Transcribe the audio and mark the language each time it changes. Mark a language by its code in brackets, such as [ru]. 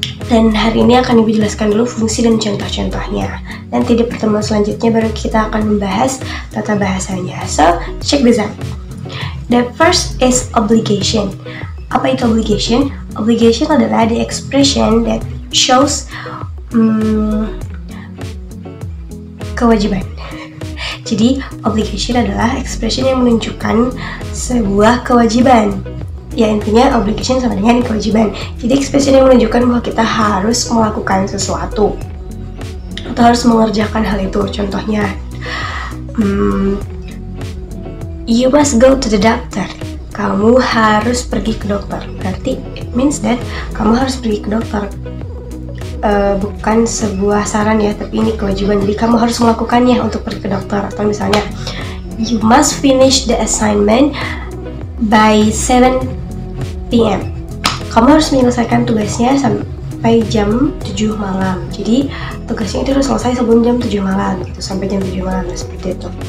[id] Dan hari ini akan Ibu jelaskan dulu fungsi dan contoh-contohnya. Nanti di pertemuan selanjutnya baru kita akan membahas tata bahasanya. [en] So, check this out. The first is obligation. [id] Apa itu obligation? Obligation adalah [en] the expression that shows [id] kewajiban. Jadi, obligation adalah expression yang menunjukkan sebuah kewajiban. Ya, intinya obligation sama dengan kewajiban. Jadi, expression yang menunjukkan bahwa kita harus melakukan sesuatu atau harus mengerjakan hal itu. Contohnya, [en] you must go to the doctor. [id] Kamu harus pergi ke dokter. Berarti [en] it means that [id] kamu harus pergi ke dokter. Bukan sebuah saran ya, tapi ini kewajiban. Jadi kamu harus melakukannya untuk pergi ke dokter. Atau misalnya, [en] you must finish the assignment by 7 PM. [id] Kamu harus menyelesaikan tugasnya sampai jam 7 malam. Jadi tugasnya itu harus selesai sebelum jam 7 malam gitu, sampai jam 7 malam seperti itu.